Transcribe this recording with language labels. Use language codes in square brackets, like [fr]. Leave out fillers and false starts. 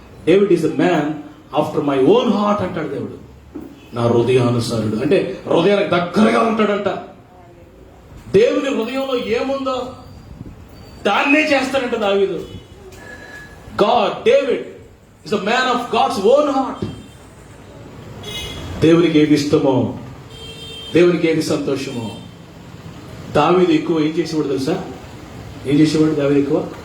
[en] David is a man after my own heart [te] అంటాడు దేవుడు. నా హృదయానుసారుడు అంటే హృదయానికి దగ్గరగా ఉంటాడంట. దేవుని హృదయంలో ఏముందో దాన్నే చేస్తాడంట దావీదు. [en] David is a man of God's own heart. [te] దేవునికి ఏది ఇష్టమో, దేవునికి ఏది సంతోషమో. దావీదు ఎక్కువ ఏం చేసేవాడు తెలుసా? ఏం చేసేవాడు దావీదు ఎక్కువ?